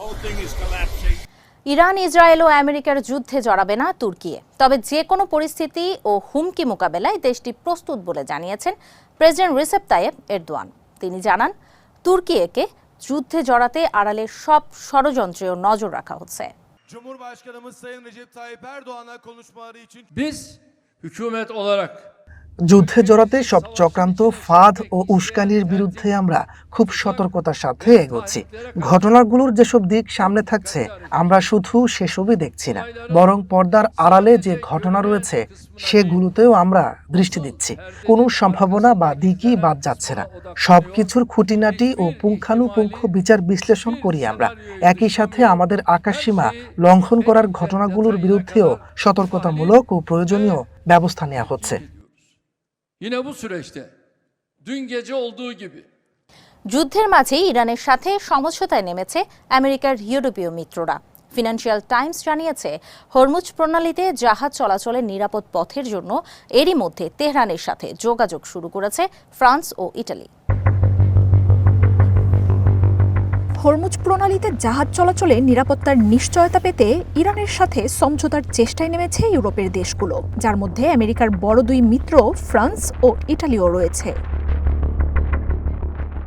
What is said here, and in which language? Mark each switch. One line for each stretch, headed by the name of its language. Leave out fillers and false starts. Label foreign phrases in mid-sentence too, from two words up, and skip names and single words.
Bangla: ইরান, ইসরায়েল ও আমেরিকার যুদ্ধে জড়াবে না তুর্কি, তবে যে কোনো পরিস্থিতি ও হুমকি মোকাবেলায় দেশটি প্রস্তুত বলে জানিয়েছেন প্রেসিডেন্ট রিসেপ তাইয়েপ এরদোয়ান। তিনি জানান, তুর্কিকে যুদ্ধে জড়াতে আড়ালে সব ষড়যন্ত্রেও নজর রাখা হচ্ছে।
Turkish: Biz hükümet olarak
Bangla: যুদ্ধে জড়াতে সব চক্রান্ত, ফাঁদ ও উস্কানির বিরুদ্ধে আমরা খুব সতর্কতার সাথে এগোচ্ছি। ঘটনাগুলোর যেসব দিক সামনে থাকছে, আমরা শুধু সেসবই দেখছি না, বরং পর্দার আড়ালে যে ঘটনা রয়েছে সেগুলোতেও আমরা দৃষ্টি দিচ্ছি। কোনো সম্ভাবনা বা দিকই বাদ যাচ্ছে না। সবকিছুর খুঁটিনাটি ও পুঙ্খানুপুঙ্খ বিচার বিশ্লেষণ করি আমরা। একই সাথে আমাদের আকাশসীমা লঙ্ঘন করার ঘটনাগুলোর বিরুদ্ধেও সতর্কতামূলক ও প্রয়োজনীয় ব্যবস্থা নেওয়া হচ্ছে।
Turkish: yine bu süreçte dün gece olduğu gibi
Bangla: যুদ্ধের মাঝেই ইরানের সাথে সমঝোতায় নেমেছে আমেরিকার ইউরোপীয় মিত্ররা। ফিনান্সিয়াল টাইমস জানিয়েছে, হরমুজ প্রণালীতে জাহাজ চলাচলের নিরাপদ পথের জন্য এরই মধ্যে তেহরানের সাথে যোগাযোগ শুরু করেছে ফ্রান্স ও ইটালি। হরমুজ প্রণালীতে জাহাজ চলাচলে নিরাপত্তার নিশ্চয়তা পেতে ইরানের সাথে সমঝোতার চেষ্টায় নেমেছে ইউরোপের দেশগুলো, যার মধ্যে আমেরিকার বড় দুই মিত্র ফ্রান্স ও ইটালিও রয়েছে।